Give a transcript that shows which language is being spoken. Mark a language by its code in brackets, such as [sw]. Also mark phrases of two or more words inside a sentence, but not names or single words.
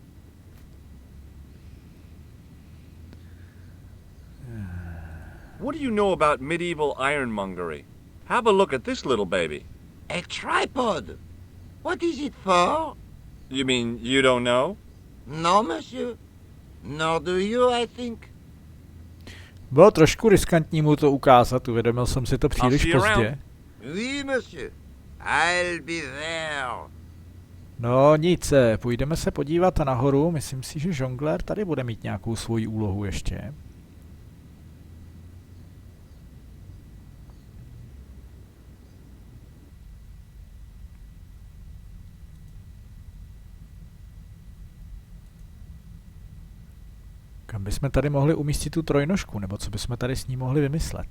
[en] What do you know about medieval ironmongery? Have a look at this little baby. A tripod. What is it for? You mean you don't know? No, monsieur. Nor do you, I think. [cs] Bylo trošku riskantní mu to ukázat, uvědomil jsem si to příliš [en] see you [cs] pozdě. [en] around. [fr] Oui, monsieur. [en] I'll be there. [cs] No nic, půjdeme se podívat nahoru, myslím si, že žonglér tady bude mít nějakou svoji úlohu ještě. Kam bychom tady mohli umístit tu trojnožku, nebo co bychom tady s ní mohli vymyslet?